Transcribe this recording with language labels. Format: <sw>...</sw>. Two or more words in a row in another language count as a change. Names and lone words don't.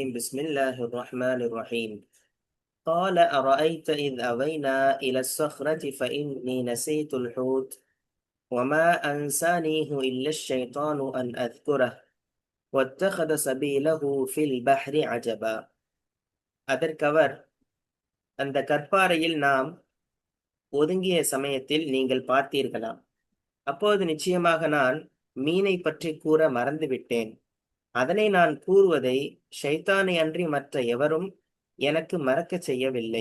<ar>بسم الله الرحمن الرحيم. قال أرأيت إذ أوينا إلى الصخرة فإني نسيت الحوت وما أنسانيه إلا الشيطان أن أذكره واتخذ سبيله في البحر عجبا.</ar> <ta>அதற்கவர், அந்த கற்பாறையில் நாம் ஒதுங்கிய சமயத்தில் நீங்கள் பார்த்தீர்களா? அப்போது நிச்சயமாக நான் மீனை பற்றி கூற மறந்துவிட்டேன். அதனை நான் கூறுவதை ஷைத்தானை அன்றி மற்ற எவரும் எனக்கு மறக்கச் செய்யவில்லை.</ta>